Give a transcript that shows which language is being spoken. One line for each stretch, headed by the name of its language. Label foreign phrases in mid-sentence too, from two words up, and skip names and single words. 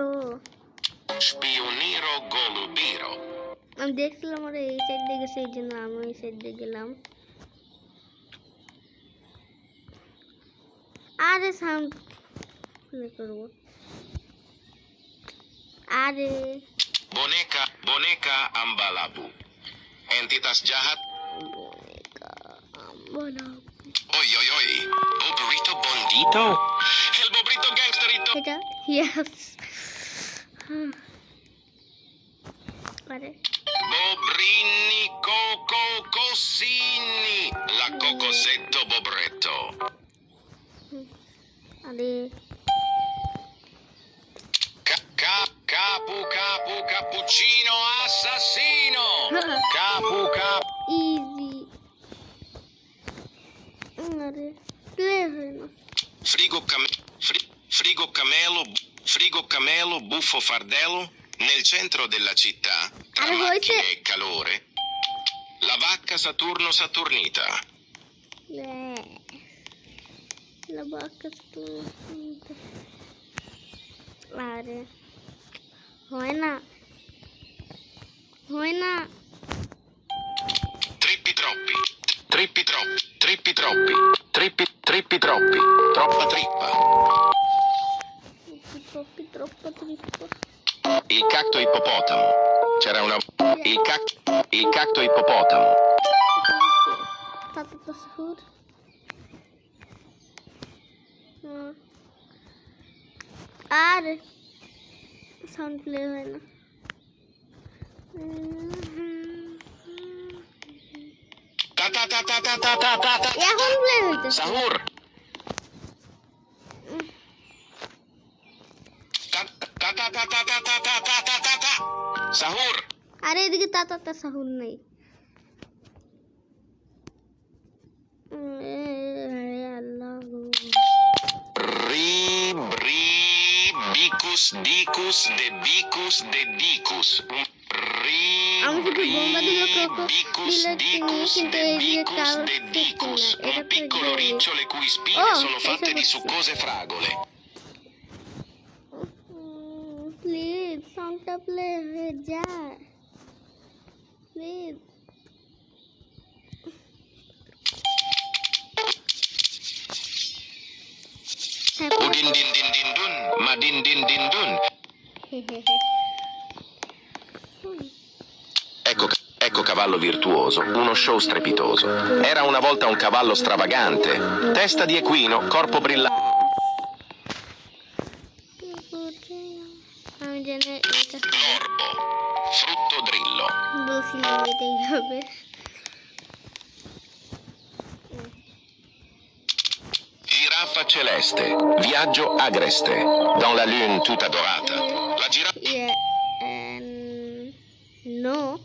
Italian: Spioniro golubiro.
Bangla: আমি দেখছিলাম ওরা এই সাইড দিয়ে গেছে, এই জন্য আমি এই সাইড দিয়ে গেলাম। আরে সাউন্ড প্লে করবো। আরে
Indonesian: Boneca ambalabu. Entitas jahat.
Italian: Boneca ambalabu.
Spanish: Oi oi oi. Bobrito bondito. El bobrito gangsterito.
Bangla: এটা ইয়েস। আরে
Italian: Bobrini coco cossini. La cocosetto bobretto.
Bangla: আরে
Italian: Capu cappuccino assassino. Capu
Bangla: ইজি। আরে প্লে হয় না।
Italian: Frigo camelo buffo fardello nel centro della città tra macchine e calore. La vacca Saturno Saturnita. La vacca Saturnita.
Bangla: আরে হয় না, হয় না।
Italian: Trippi troppi. Trippi troppi. Trippi troppi. Trippi troppi. Troppa trippa. Trippi troppo trippo. Il cacto ippopotamo. C'era una... Il cacto ippopotamo. Tata Sahur.
Bangla: আর সাউন্ড প্লে হয় না। এখন প্লে হইতেছে।
Italian: Sahur. Sahur.
Bangla: আরে এদিকে তাতা সাহুর নেই। আল্লাহ
Italian: Bicus, dicus, de bicus, de dicus.
Bangla: আমি শুধু বোম্বা দিল
Italian: Bicus, dicus, de bicus, de dicus. Un piccolo riccio le cui spine sono fatte di succose fragole.
Bangla: প্লিজ সাউন্ডটা প্লে হয়ে যায় প্লিজ।
Italian: Udin din din din dun, ma din din din dun. Ecco cavallo virtuoso, uno show strepitoso. Era una volta un cavallo stravagante, testa di equino, corpo brillante.
Bangla: আমি জানি এটা
Italian: L'orbo, frutto drillo.
Bangla: বলছিলাম এটাই হবে।
Italian: Giraffa celeste, viaggio agreste,
French: dans la lune
Italian: tutta dorata. La giraffa...
English: Yeah, no.